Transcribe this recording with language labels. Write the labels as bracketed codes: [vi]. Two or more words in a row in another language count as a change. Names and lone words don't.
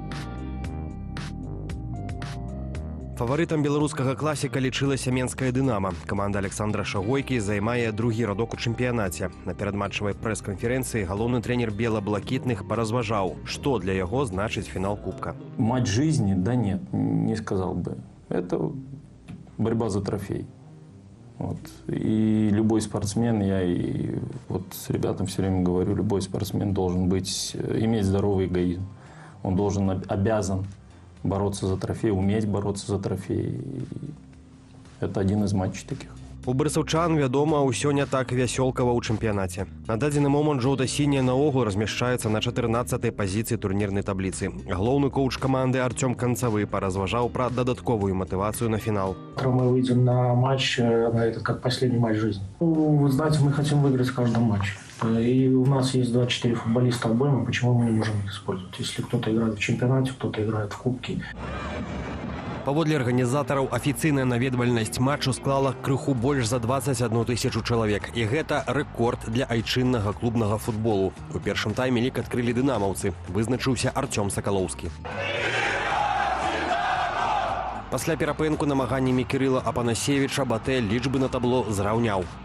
[be] Фаварытам беларускага класіка лічылася менскае «Дынама». Каманда Александра Шагойкі займае другі радок у чэмпіянаце. На перадматчавай прэс-канферэнцыі галоўны трэнер бела-блакітных паразважаў, што для яго значыць фінал Кубка. [ru] Матч жизни? Да нет, не сказал бы. Это борьба за трофей. Вот. И любой спортсмен, я и вот с ребятам все время говорю, любой спортсмен должен иметь здоровый эгоизм. Он обязан бороться за трофей, уметь бороться за трофей. Это один из матчей таких. [be] У барысаўчан, вядома, ўсё не так вясёлкава ў чэмпіянаце. На дадзены момант жоўта-сіняя наогул размяшчаецца на 14-й пазіцыі турнірнай табліцы. Галоўны коуч каманды Артём Канцавы паразважаў пра дадатковую [ru] мотивацию на финал. Мы выйдем на матч, на этот как последний матч жизни. Вы знаете, мы хотим выиграть каждый матч. И у нас есть 24 футболиста обоймы, почему мы не можем их использовать? Если кто-то играет в чемпионате, кто-то играет в кубке. [be] Паводле арганізатараў, афіцыйная наведвальнасць матчу склала крыху больш за 21 тысячу чалавек. І гэта рэкорд для айчыннага клубнага футболу. У першым тайме лік адкрылі дынамаўцы. Вызначыўся Артём Сакалоўскі. Пасля перапынку намаганнямі Кірыла Апанасевіча Батэ лічбы на табло зраўняў.